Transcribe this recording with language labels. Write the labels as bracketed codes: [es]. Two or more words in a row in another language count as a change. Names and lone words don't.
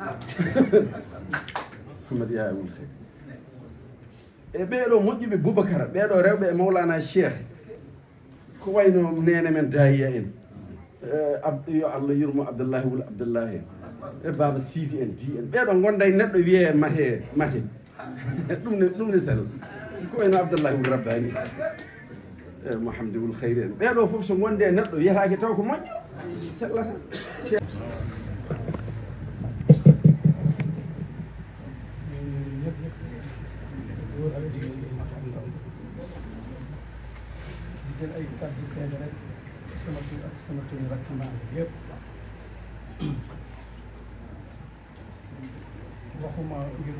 [ff] Mouhamed Yaya woni e ɓeeɗo moƴƴuɓe Boubacara ɓeeɗo rewɓe e Mawlana Cheikh ko wayno nene men Dahiya en yo Allah yurmo Abdoullahi wula Abdoullahi en e Baba Sidi en di en ɓeeɗo gonda e neɗɗo wiye mate ɗum ne sell ko wayno Abdoullahi wul Rabbani e Mouhamadou wul Khayri en ɓeeɗo fof so gonde neɗɗo wiyatake taw ko moƴƴo sellata [wo] jël ay kàddu seede rek sama tur ak sama tur rek ma yëpp waxuma ngir